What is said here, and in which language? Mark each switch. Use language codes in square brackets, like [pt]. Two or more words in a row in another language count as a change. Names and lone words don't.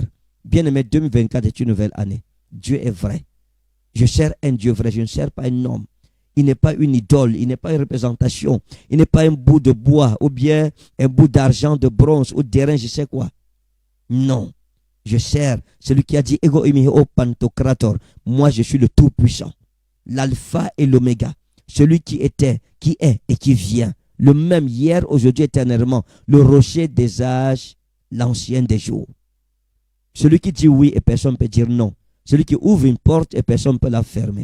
[fr] Bien-aimé, 2024 est une nouvelle année. Dieu est vrai. Je sers un Dieu vrai, je ne sers pas un homme. Il n'est pas une idole, il n'est pas une représentation, il n'est pas un bout de bois, ou bien un bout d'argent, de bronze, ou d'airain, je sais quoi. Non, je sers celui qui a dit [el] Ἐγώ εἰμι ὁ παντοκράτωρ. [fr] Moi, je suis le Tout-Puissant, l'alpha et l'oméga, celui qui était, qui est et qui vient, le même hier, aujourd'hui, éternellement, le rocher des âges, l'ancien des jours. Celui qui dit oui et personne ne peut dire non. Celui qui ouvre une porte et personne ne peut la fermer.